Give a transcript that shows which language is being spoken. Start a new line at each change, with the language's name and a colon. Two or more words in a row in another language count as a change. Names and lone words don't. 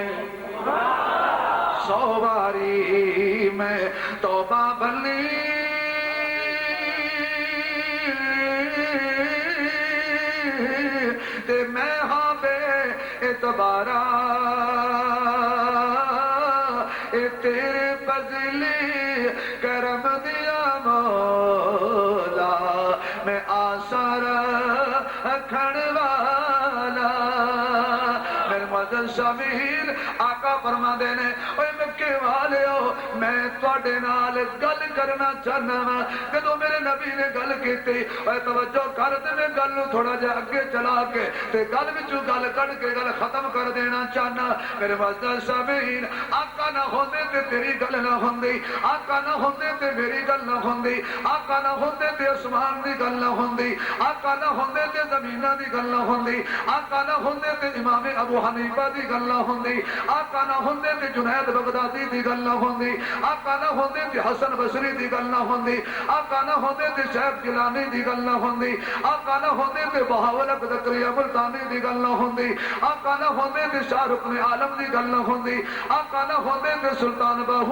Punjabi: میں توبہ بھلی تے میں ہاں بے اعتبارہ تیرے فضلی کرم دیا مولا میں آثار کھڑ والا میرے معزز سامعین آقا فرما دینے اوے مکے والے ہو میں تواڈے نال گل کرنا چاہنا وا جدوں میرے نبی نے گل کیتی اوے توجہ کر تے میں گل نو تھوڑا جہا اگے چلا کے تے گل وچوں گل کڈ کے گل ختم کر دینا چاہنا میرے معزز سامعین آقا نہ ہوندے تے تیری گل نہ ہوندی آقا نہ ہوندے تے میری گل نہ ہوندی آقا نہ ہوندے تے اسمان دی گل نہ ہوندی آقا نہ ہوندے تے زمیناں دی گل نہ ہوندی آقا نہ ہوندے تے امام ابو حنیفہ دی گل نہ ہوندی آقا نہ ہوندے تے جنید بغدادی دی گل نہ ہوندی آقا نہ ہوندے تے حسن بصری دی گل نہ ہوندی آقا نہ ہوندے تے شیخ جیلانی دی گل نہ ہوندی آقا نہ ہوندے تے بہاول زکریا ملتانی دی گل نہ ہوندی آقا نہ ہوندے تے شاہ رکن عالم دی گل نہ ہوندی آقا نہ ہوندے تے سلطان باہو